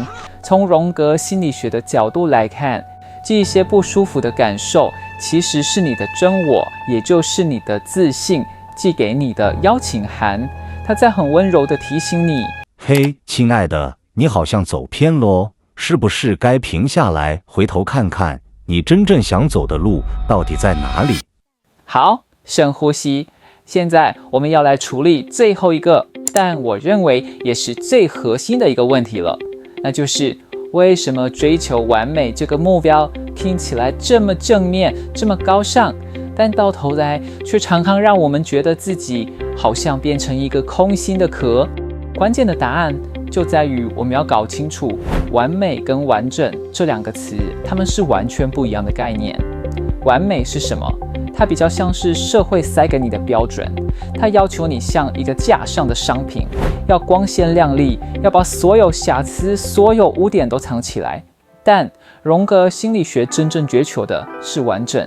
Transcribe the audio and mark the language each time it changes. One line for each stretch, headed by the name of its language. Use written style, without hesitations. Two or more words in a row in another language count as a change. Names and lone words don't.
Chinese: 從榮格心理學的角度來看，這一些不舒服的感受，其實是你的真我，也就是你的自信寄給你的邀請函。它在很溫柔地提醒你： 嘿，親愛的，你好像走偏咯，是不是該停下來，回頭看看你真正想走的路到底在哪裡？好，深呼吸。現在我們要來處理最後一個，但我認為也是最核心的一個問題了，那就是為什麼追求完美這個目標聽起來這麼正面、這麼高尚，但到頭來卻常常讓我們覺得自己好像變成一個空心的殼？關鍵的答案就在於我們要搞清楚，完美跟完整這兩個詞，它們是完全不一樣的概念。完美是什麼？它比較像是社會塞給你的標準，它要求你像一個架上的商品，要光鮮亮麗，要把所有瑕疵、所有污點都藏起來。但榮格心理學真正追求的是完整。